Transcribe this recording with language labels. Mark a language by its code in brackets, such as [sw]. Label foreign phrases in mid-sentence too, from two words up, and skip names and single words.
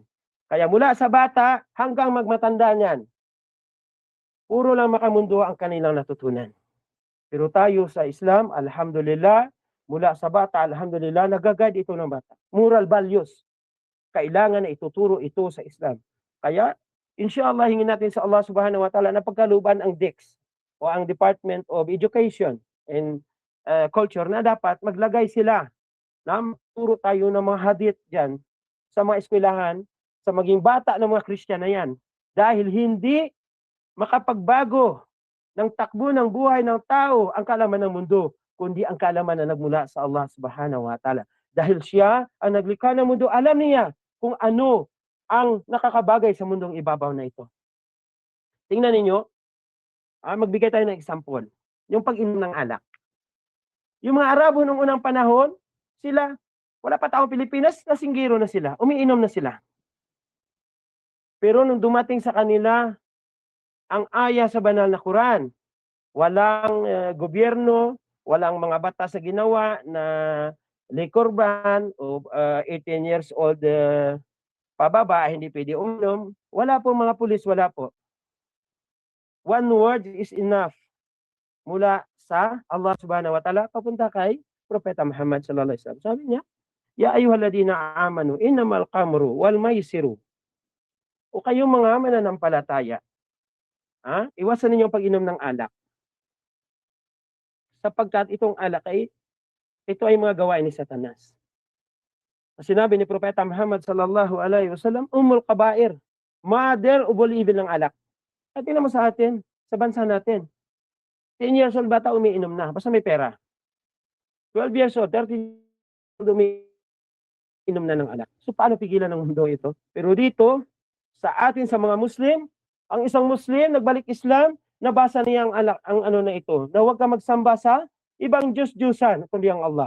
[tl] Kaya mula sa bata hanggang magmatanda niyan, puro lang makamundo ang kanilang natutunan. Pero tayo sa Islam, alhamdulillah, mula sa bata, alhamdulillah, nagagad ito ng bata. [en] Moral values. [tl] Kailangan na ituturo ito sa Islam. Kaya, inshallah, hingin natin sa Allah [ar] سبحانه وتعالى [tl] na pagkaluban ang DEX o ang Department of Education and Culture na dapat maglagay sila na turo tayo ng mga hadith dyan sa mga eskwelahan, sa maging bata ng mga Kristiyano na yan. Dahil hindi makapagbago ng takbo ng buhay ng tao ang kaalaman ng mundo, kundi ang kaalaman na nagmula sa Allah [ar] سبحانه وتعالى. [tl] Dahil siya ang naglikha ng mundo, alam niya kung ano ang nakakabagay sa mundong ibabaw na ito. Tingnan ninyo, magbigay tayo ng example. Yung pag-inom ng alak. Yung mga Arabo nung unang panahon, sila, wala pa taong Pilipinas, nasinggiro na sila, umiinom na sila. Pero nung dumating sa kanila ang aya sa banal na Quran, walang gobyerno, walang mga batas sa ginawa na [en] liquor ban [tl] o [en] 18 years old [tl] pababa, hindi pwede uminom, wala po mga pulis, wala po. [en] One word is enough [tl] mula sa [ar] Allah سبحانه وتعالى [tl] papunta kay Propeta Muhammad [ar] صلى الله عليه وسلم. [tl] Sabi niya, [ar] "يا أيها الذين آمنوا إنما الخمر والميسر." [tl] O kayong mga mananampalataya, iwasan ninyo ang pag-inom ng alak. Sapagkat itong alak ito ay mga gawain ni Satanas. Sinabi ni Propeta Muhammad [ar] صلى الله عليه وسلم, "أم الكبائر," [en] mother of all evil [tl] ng alak. At tingnan mo sa atin, sa bansa natin, [en] 10 years old [tl] bata umiinom na, basta may pera. [en] 12 years old, 13 years old [tl] umiinom na ng alak. So paano pigilan ng mundo ito? Pero dito, sa atin sa mga Muslim, ang isang Muslim nagbalik Islam, nabasa niya ang alak, ang ano na ito, na huwag ka magsamba sa ibang Diyos-Diyosan, kundi ang Allah.